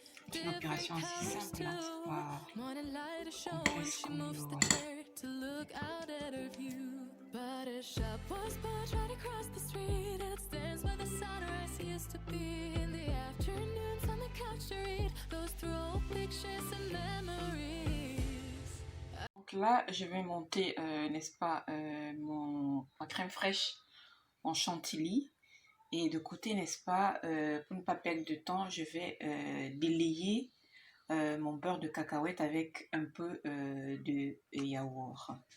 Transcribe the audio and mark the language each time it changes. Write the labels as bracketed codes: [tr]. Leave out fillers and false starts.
[fr] C'est une opération assez simple, hein. Pas complexe comme le voilà. [en] But a shop was built right across the street, and it stands where the sunrise used to be. In the afternoons on the couch to read, goes through old pictures and memories. [fr] Donc là, je vais monter, n'est-ce pas, ma crème fraîche en chantilly. Et de côté, n'est-ce pas, pour ne pas perdre de temps, je vais délayer mon beurre de cacahuète avec un peu de yaourt.